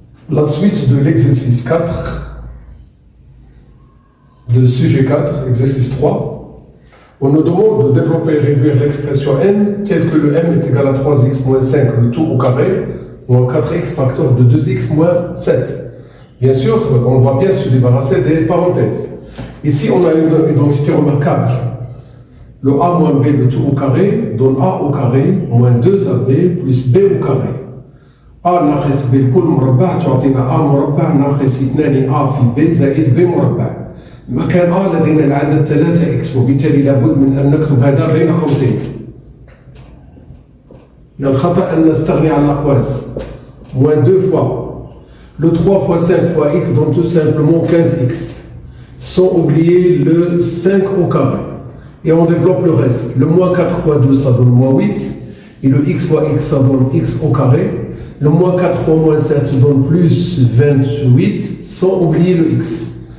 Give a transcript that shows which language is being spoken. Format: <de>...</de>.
<fr>La suite de l'exercice 4, de sujet 4, exercice 3, on nous demande de développer et réduire l'expression n telle que le m est égal à 3x moins 5, le tout au carré, moins 4x facteur de 2x moins 7. Bien sûr, on doit bien se débarrasser des parenthèses. Ici, on a une identité remarquable. Le a moins b, le tout au carré, donne a au carré moins 2ab plus b au carré.</fr> <ar>a ناقص b الكل مربع تعطينا a مربع ناقص 2 a في b زائد b مربع. مكان a لدينا العدد 3x وبالتالي لابد من أن نكتب هذا بين قوسين. من الخطأ أن نستغني عن الأقواس.</ar> <fr>moins 2 fois. Le 3 fois 5 fois x donne tout simplement 15x. Sans oublier le 5 au carré. Et on développe le reste. Le moins 4 fois 2, ça donne moins 8. Et le x fois x, ça donne x au carré. Le moins 4 fois moins 7 donne plus 28, sans oublier le x.</fr>